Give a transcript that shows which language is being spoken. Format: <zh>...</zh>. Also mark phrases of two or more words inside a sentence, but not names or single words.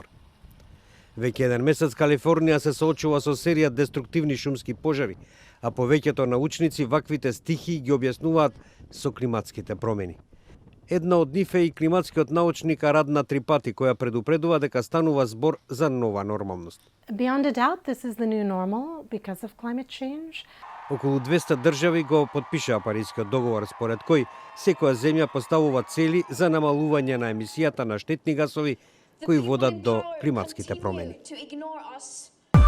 <mk>Веќе еден месец Калифорнија се соочува со серија деструктивни шумски пожари, а повеќето научници ваквите стихии ги објаснуваат со климатските промени. Една од нив е и климатскиот научник Арадна Трипати, која предупредува дека станува збор за нова нормалност.</mk> <en>Beyond a doubt, this is the new normal because of climate change.</en> <mk>Околу 200 држави го подпишаа Парискиот договор, според кој секоја земја поставува цели за намалување на емисијата на штетни гасови кои водат до климатските промени.</mk>